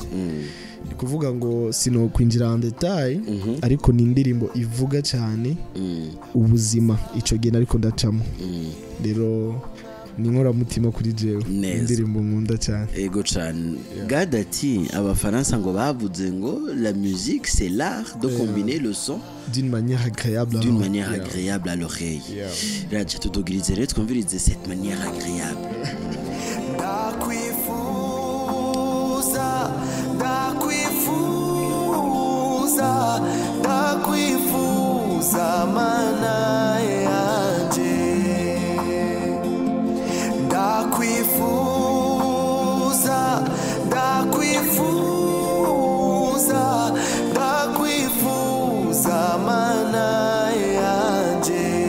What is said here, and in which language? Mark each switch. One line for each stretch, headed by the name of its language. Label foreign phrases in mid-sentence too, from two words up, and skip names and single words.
Rundi: Ni kuvuga ngo sino kwinjira
French: en detail
Rundi: ariko ni indirimbo ivuga cyane ubuzima ico gihe ariko ndacamo. Rero ni nkora mutima kuri jewe indirimbo nkunda cyane. Ego cyane. Gad ati abafaransa ngo bavuze ngo
French: la musique c'est l'art de combiner le son d'une manière agréable à l'oreille.
Rundi: Raje tudogirize rero twumvirize
French: cette manière agréable.
Rundi: Ndakwifuza mana yanje ndakwifuza mana yanje.